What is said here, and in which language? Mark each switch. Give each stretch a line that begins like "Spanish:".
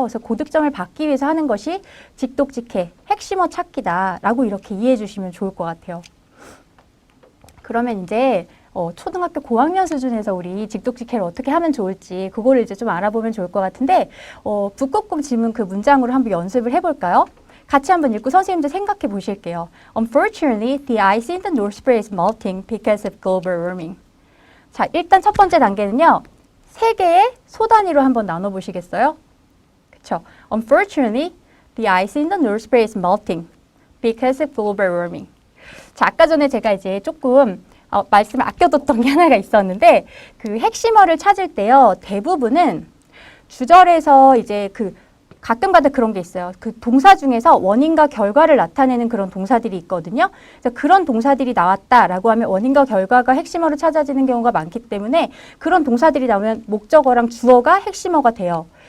Korean: 그래서 고득점을 받기 위해서 하는 것이 직독직해, 핵심어 찾기다라고 이렇게 이해해 주시면 좋을 것 같아요. 그러면 이제 초등학교 고학년 수준에서 우리 직독직해를 어떻게 하면 좋을지 그거를 이제 좀 알아보면 좋을 것 같은데 북극곰 지문 그 문장으로 한번 연습을 해볼까요? 같이 한번 읽고 선생님들 생각해 보실게요.
English: Unfortunately, the ice in the North Pole is melting because of global warming.
Korean: 자, 일단 첫 번째 단계는요. 3개의 소단위로 한번 나눠보시겠어요? 그쵸?
English: Unfortunately, the ice in the North Pole is melting because of global warming.
Korean: 자, 아까 전에 제가 이제 조금 말씀을 아껴뒀던 게 하나가 있었는데 그 핵심어를 찾을 때요. 대부분은 주절에서 이제 가끔가다 그런 게 있어요. 그 동사 중에서 원인과 결과를 나타내는 그런 동사들이 있거든요. 그래서 그런 동사들이 나왔다라고 하면 원인과 결과가 핵심어로 찾아지는 경우가 많기 때문에 그런 동사들이 나오면 목적어랑 주어가 핵심어가 돼요.